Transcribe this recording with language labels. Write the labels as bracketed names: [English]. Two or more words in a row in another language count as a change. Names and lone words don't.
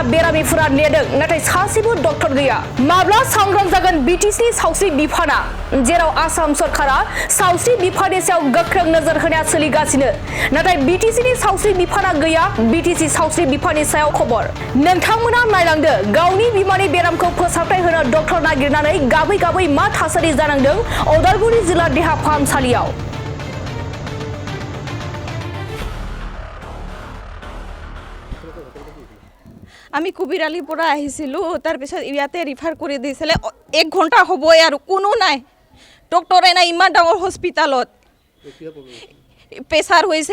[Bodo] बेरामिफोरा नेदों नाथाय सासेबो डक्टर गैया माब्ला सांग्रां जागोन BTCनि सावस्रि बिफाना जेराव आसाम सरकारा सावस्रि बिफाननि सायाव गोख्रों नोजोर होनाया सोलिगासिनो नाथाय BTCनि सावस्रि बिफाना गैया BTC सावस्रि बिफाननि सायाव खबर नोंथांमोना नायलांदो गावनि बिमानि बेरामखौ फोसाबथाय होनो डक्टर नागिरनानै गाबै मा थासारि जानांदों अदालगुरि जिल्ला देहा फाहामसालियाव [Assamese] আমি কুবিৰালিৰ পৰা আহিছিলোঁ তাৰপিছত ইয়াতে ৰিফাৰ কৰি দিছিলে 1 ঘণ্টা হ'বই আৰু কোনো নাই ডক্টৰে নাই ইমান ডাঙৰ হস্পিটালত প্ৰেছাৰ হৈছে